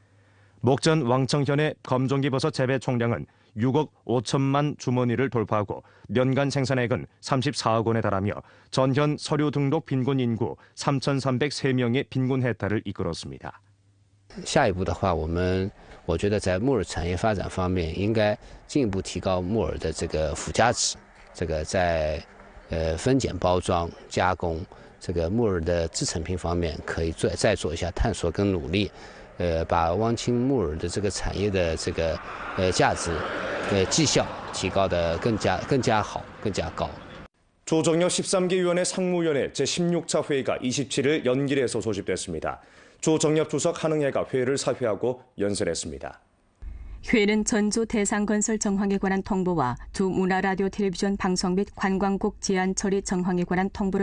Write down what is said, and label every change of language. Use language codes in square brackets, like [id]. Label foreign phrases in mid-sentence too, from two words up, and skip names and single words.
[ko] 목전 왕청현의 검정기 버섯 재배 총량은 6억 5천만 주머니를 돌파하고 연간 생산액은 34억 원에 달하며 전현 서류 등록 빈곤 인구 3,303명의 빈곤 해탈을 이끌었습니다. [zh] 下一步的话，我觉得在木耳产业发展方面，应该进一步提高木耳的这个附加值，这个在分拣包装加工这个木耳的制成品方面，可以再做一下探索跟努力。把汪清木耳的这个产业的这个价值、绩效提高得更加好、更加高。 [ko] 조정엽 13기 위원회 상무위원회 제16차 회의가 27일 연길에서 소집됐습니다. 조정엽 주석 한흥회가 회의를 사회하고 연설했습니다. 회의는 전주 대상건설 정황에 관한 통보와 두 문화라디오 텔레비전 방송 및 관광국 제한 처리 정황에 관한 통보를